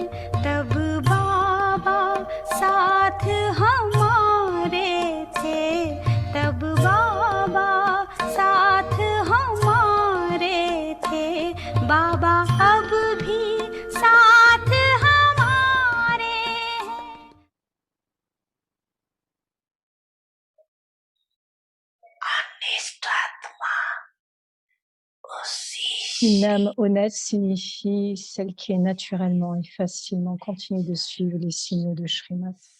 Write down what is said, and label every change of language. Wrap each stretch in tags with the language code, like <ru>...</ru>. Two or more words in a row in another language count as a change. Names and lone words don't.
<hi>तब बाबा साथ हमारे थे, तब बाबा साथ हमारे थे। बाबा अब भी साथ हमारे हैं।</hi> <fr>Une âme honnête signifie celle qui est naturellement et facilement continue de suivre les signaux de Shrimat.</fr>